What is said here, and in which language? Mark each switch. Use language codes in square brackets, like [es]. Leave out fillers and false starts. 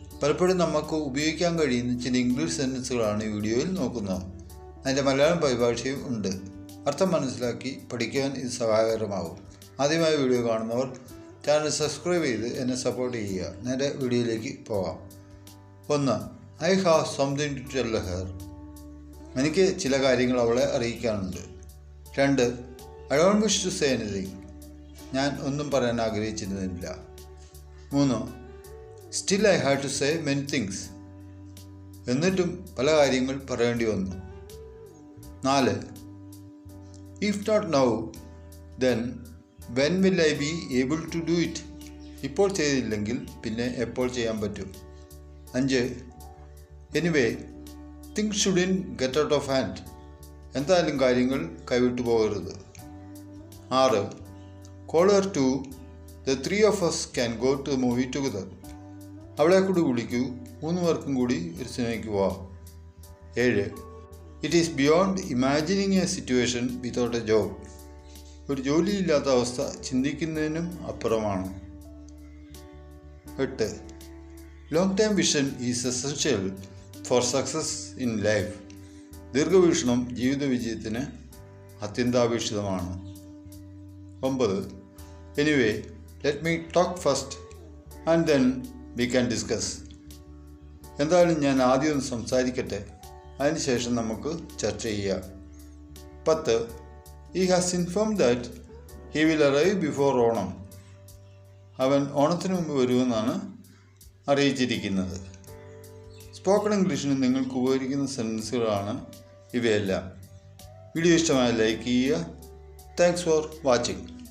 [ml] പലപ്പോഴും നമുക്ക് ഉപയോഗിക്കാൻ കഴിയുന്ന ചില ഇംഗ്ലീഷ് സെൻറ്റൻസുകളാണ് ഈ വീഡിയോയിൽ നോക്കുന്നത്. അതിൻ്റെ മലയാളം പരിഭാഷയും ഉണ്ട്. അർത്ഥം മനസ്സിലാക്കി പഠിക്കാൻ ഇത് സഹായകരമാകും. ആദ്യമായി വീഡിയോ കാണുന്നവർ ചാനൽ സബ്സ്ക്രൈബ് ചെയ്ത് എന്നെ സപ്പോർട്ട് ചെയ്യുക. നേരെ വീഡിയോയിലേക്ക് പോകാം. 1. [en] I have something to tell her. [ml] എനിക്ക് ചില കാര്യങ്ങൾ അവളെ അറിയിക്കാനുണ്ട്. 2. [en] I don't wish to say anything. [ml] ഞാൻ ഒന്നും പറയാൻ ആഗ്രഹിച്ചിരുന്നില്ല. 3. [en] Still I had to say many things. [ml] എന്നിട്ടും പല കാര്യങ്ങൾ പറയേണ്ടി വന്നു. 4. [en] If not now, then when will I be able to do it? [ml] ഇപ്പോൾ ചെയ്തില്ലെങ്കിൽ പിന്നെ എപ്പോൾ ചെയ്യാൻ പറ്റും? 5. [en] Anyway, things shouldn't get out of hand. [ml] എന്തായാലും കാര്യങ്ങൾ കൈവിട്ടു പോകരുത്. [en] 6. Call her too. The 3 of us can go to the movie together. [ml] അവളെ കൂടി വിളിക്കൂ, 3 പേർക്കും കൂടി ഒരു സിനിമയ്ക്ക് പോവാം. 7. [en] It is beyond imagining a situation without a job. [ml] ഒരു ജോലിയില്ലാത്ത അവസ്ഥ ചിന്തിക്കുന്നതിനും അപ്പുറമാണ്. 8. [en] Long term vision is essential for success in life. [ml] ദീർഘവീക്ഷണം ജീവിത വിജയത്തിന് അത്യന്താപേക്ഷിതമാണ്. 9. [en] Anyway, let me talk first and then we can discuss. [ml] എന്തായാലും ഞാൻ ആദ്യം ഒന്ന് സംസാരിക്കട്ടെ, അതിനുശേഷം നമുക്ക് ചർച്ച ചെയ്യാം. 10. [en] He has informed that he will arrive before Onam. [ml] അവൻ ഓണത്തിന് മുമ്പ് വരുമെന്നാണ് അറിയിച്ചിരിക്കുന്നത്. സ്പോക്കൺ ഇംഗ്ലീഷിന് നിങ്ങൾക്ക് ഉപകരിക്കുന്ന സെൻറ്റൻസുകളാണ് ഇവയെല്ലാം. വീഡിയോ ഇഷ്ടമായ ലൈക്ക് ചെയ്യുക. [en] Thanks for watching.